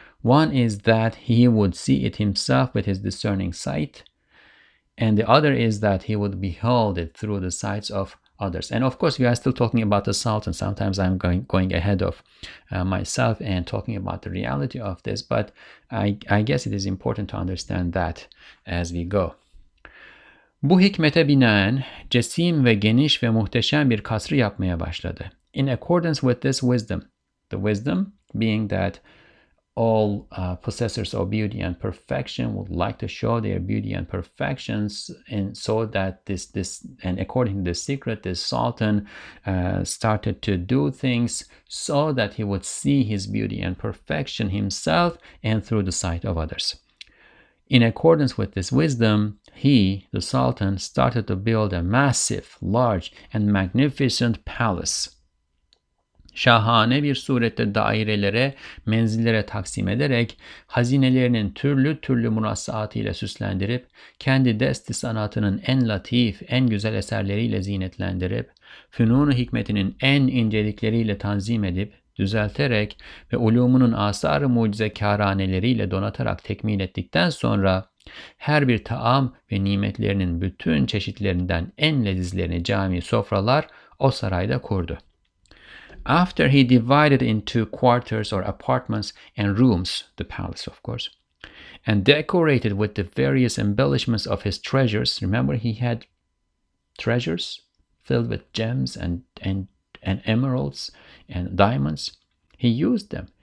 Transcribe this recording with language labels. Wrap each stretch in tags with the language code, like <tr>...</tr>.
<en>One is that he would see it himself with his discerning sight, and the other is that he would behold it through the sights of others. And of course, we are still talking about the Sultan. Sometimes I'm going ahead of myself and talking about the reality of this, but I guess it is important to understand that as we go.</en> <tr>Bu hikmete binaen cesim ve geniş ve muhteşem bir kasrı yapmaya başladı.</tr> <en>In accordance with this wisdom, the wisdom being that all possessors of beauty and perfection would like to show their beauty and perfections, and so that and according to the secret, the Sultan started to do things so that he would see his beauty and perfection himself and through the sight of others. In accordance with this wisdom, he, the Sultan, started to build a massive, large, and magnificent palace.</en> <tr>Şahane bir surette dairelere, menzillere taksim ederek, hazinelerinin türlü türlü murassaatı ile süslendirip, kendi desti sanatının en latif, en güzel eserleriyle zinetlendirip, fünun-u hikmetinin en incelikleriyle tanzim edip, düzelterek ve ulumunun asar-ı mucizekâraneleriyle donatarak tekmil ettikten sonra, her bir taam ve nimetlerinin bütün çeşitlerinden en lezizlerini cami sofralar o sarayda kurdu.</tr> <en>After he divided into quarters or apartments and rooms, the palace of course, and decorated with the various embellishments of his treasures. Remember, he had treasures filled with gems and emeralds and diamonds. He used them.</en>